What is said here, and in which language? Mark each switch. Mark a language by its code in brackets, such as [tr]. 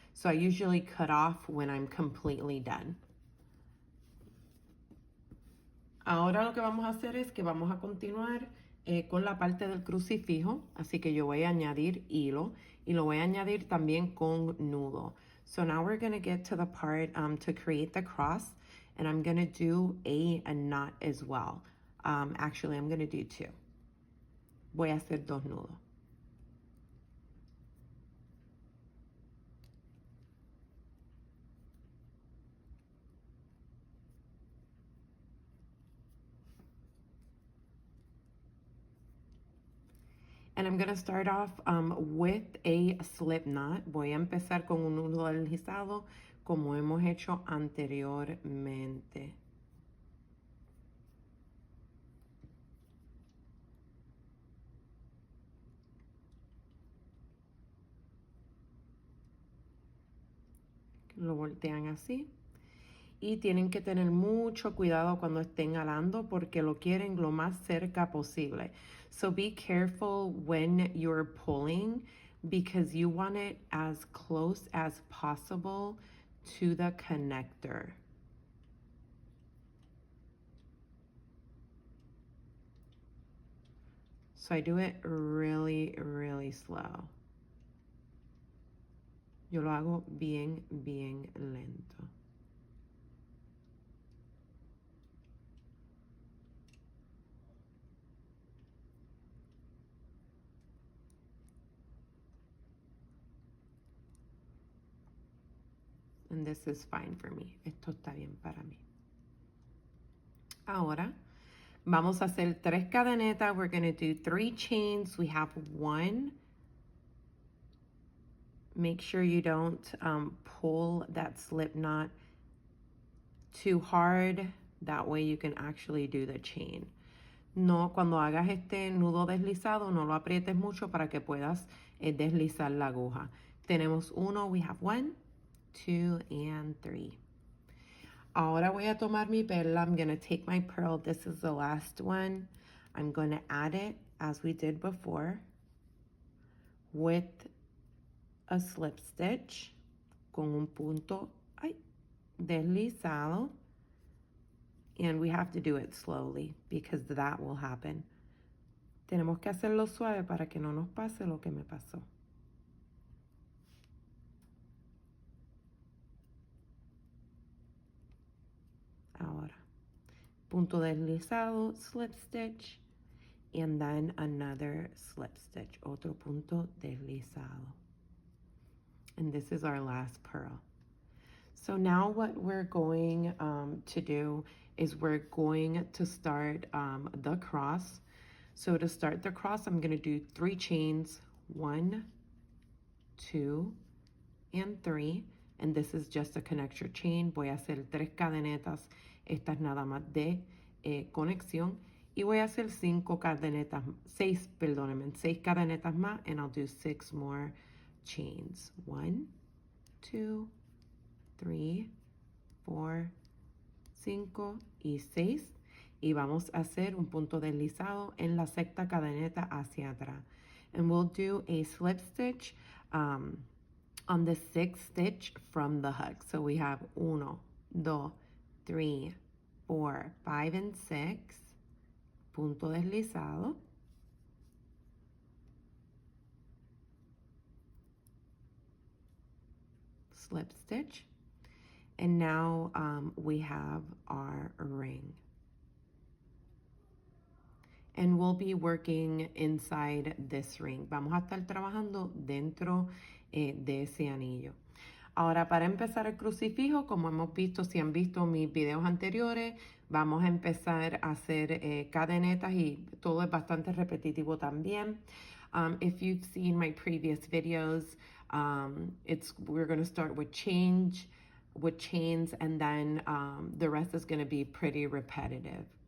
[en] So I usually cut off when I'm completely done. [es] Ahora lo que vamos a hacer es que vamos a continuar con la parte del crucifijo. Así que yo voy a añadir hilo y lo voy a añadir también con nudo. [en] So now we're going to get to the part to create the cross. And I'm going to do a knot as well. Actually, I'm going to do 2. [es] Voy a hacer 2 nudos. [en] And I'm going to start off with a slip knot. [es] Voy a empezar con un nudo deslizado como hemos hecho anteriormente. Lo voltean así. Y tienen que tener mucho cuidado cuando estén alando porque lo quieren lo más cerca posible. [en] So be careful when you're pulling because you want it as close as possible to the connector. So I do it really, really slow. [es] Yo lo hago bien, bien lento. [en] And this is fine for me. [es] Esto está bien para mí. Ahora vamos a hacer 3 cadenetas. [en] We're going to do 3 chains. We have 1. Make sure you don't pull that slip knot too hard. That way you can actually do the chain. [es] No, cuando hagas este nudo deslizado, no lo aprietes mucho para que puedas deslizar la aguja. Tenemos [en] 1, we have 1, 2, and 3. [es] Ahora voy a tomar mi perla. [en] I'm going to take my pearl. This is the last one. I'm going to add it as we did before with a slip stitch [es] con un punto deslizado. [en] And we have to do it slowly because that will happen. [es] Tenemos que hacerlo suave para que no nos pase lo que me pasó. Ahora, punto deslizado, [en] slip stitch, and then another slip stitch, [es] otro punto deslizado. [en] And this is our last pearl. So now what we're going to do is we're going to start the cross. So to start the cross, I'm going to do 3 chains, 1, 2, and 3. And this is just a connect your chain. [es] Voy a hacer 3 cadenetas. Esta es nada más de conexión. Y voy a hacer 5 cadenetas, 6 cadenetas más, [en] and I'll do 6 more chains. [es] 1, 2, 3, 4, 5 y 6. Y vamos a hacer un punto deslizado en la sexta cadeneta hacia atrás. [en] And we'll do a slip stitch on the 6th stitch from the hook. So we have 1, 2, 3, 4, 5, and 6. [es] Punto deslizado. [en] Slip stitch. And now we have our ring. And we'll be working inside this ring. [es] Vamos a estar trabajando dentro de ese anillo. Ahora, para empezar el crucifijo, como hemos visto, si han visto mis videos anteriores, vamos a empezar a hacer cadenetas y todo es bastante repetitivo también. [en] If you've seen my previous videos, we're going to start with chains, and then the rest is going to be pretty repetitive.